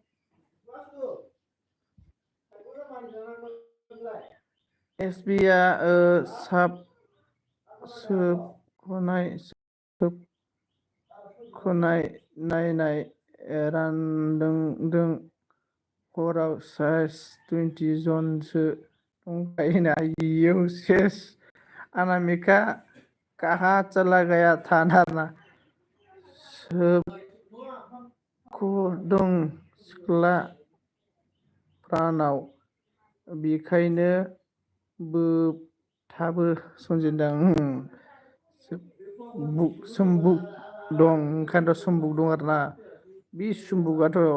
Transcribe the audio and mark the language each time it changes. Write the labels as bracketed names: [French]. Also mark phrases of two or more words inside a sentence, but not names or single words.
[Bodo] एसबिआ सोबख'नाय नायनाय रानदों हराव साइज 20 जनसो दंखायोना इयो सेस अनामिका [Hindi] कहाँ चला गया था ना [Bodo] सोबख'दों सिख्ला प्रानाव बेखायनो बोबथाबो सनजिदां सोम्बुक दं ओंखायनोथ' सोम्बुक दं आरोना बे सोम्बुकआथ'